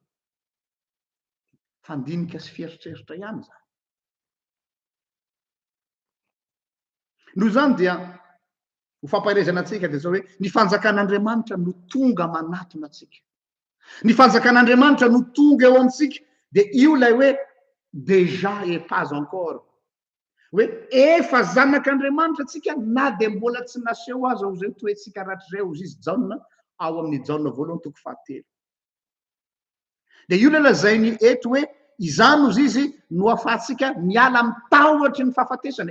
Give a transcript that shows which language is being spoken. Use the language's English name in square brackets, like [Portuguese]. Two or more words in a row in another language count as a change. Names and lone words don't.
[Malagasy] Fandinika sy fieritseritra ihany zany. Noho zany dia ho fampairezana antsika de zao hoe ny fanjakan'Andriamanitra no tonga manatona atsika. Ny fanjakan'Andriamanitra no tonga eo amintsika de io lay hoe [French] déjà et pas encore. [Malagasy] Hoe efa zanak'Andriamanitra atsika na de mbola tsy naseho azy ao zay toetsika rahatr'izay ozy izy Jaona ao amin'ny Jaona 2:7. De io le lazainy eto hoe izany ozy izy no ahafahantsika miala amin'ny tahotra ny fahafatesana.